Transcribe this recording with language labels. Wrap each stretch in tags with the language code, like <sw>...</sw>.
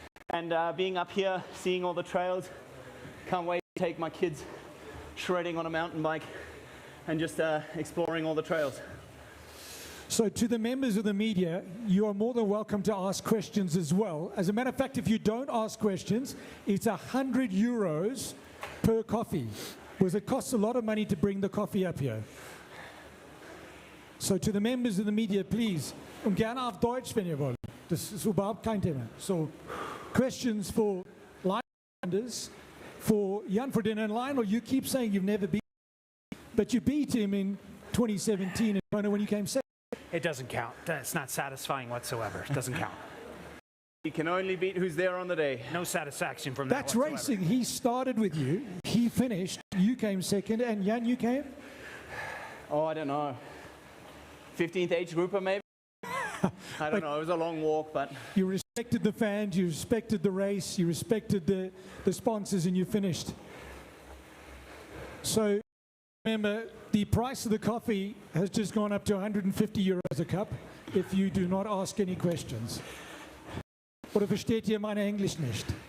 <en>And being up here, seeing all the trails, can't wait to take my kids shredding on a mountain bike and just exploring all the trails. So to the members of the media, you are more than welcome to ask questions as well. As a matter of fact, if you don't ask questions, it's 100 euros per coffee, because it costs a lot of money to bring the coffee up here. So to the members of the media, please,</en> <de>gerne auf Deutsch, wenn ihr wollt. Das ist überhaupt kein Thema.</de> <en>So, questions for Lionel, for Jan Frodeno and Lionel. You keep saying you've never beaten him, but you beat him in 2017 in Kona when you came second. It doesn't count. It's not satisfying whatsoever. It doesn't count. You can only beat who's there on the day. No satisfaction from that That's whatsoever. racing. He started with you, he finished, you came second, and Jan, you came? Oh, I don't know. 15th age grouper, maybe? I don't know. It was a long walk, but... You respected the fans, you respected the race, you respected the sponsors, and you finished. So, remember, the price of the coffee has just gone up to 150 euros a cup if you do not ask any questions.</en> <de>Oder versteht ihr meine Englisch nicht?</de>